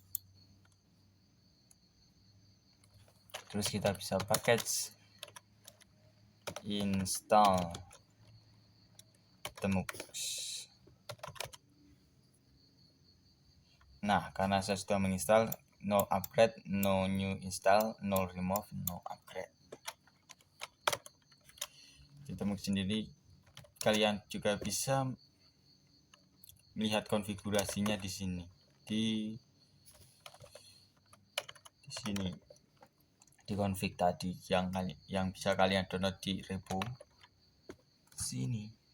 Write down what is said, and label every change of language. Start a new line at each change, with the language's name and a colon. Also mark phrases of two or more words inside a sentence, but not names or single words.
Indonesian: Terus kita bisa
English: package install
Indonesian: Temux. Nah, karena saya sudah menginstal,
English: no upgrade, no new install, no remove, no upgrade.
Indonesian: Di Temux sendiri kalian juga bisa melihat konfigurasinya di sini. Di sini di config tadi yang bisa kalian download di repo sini.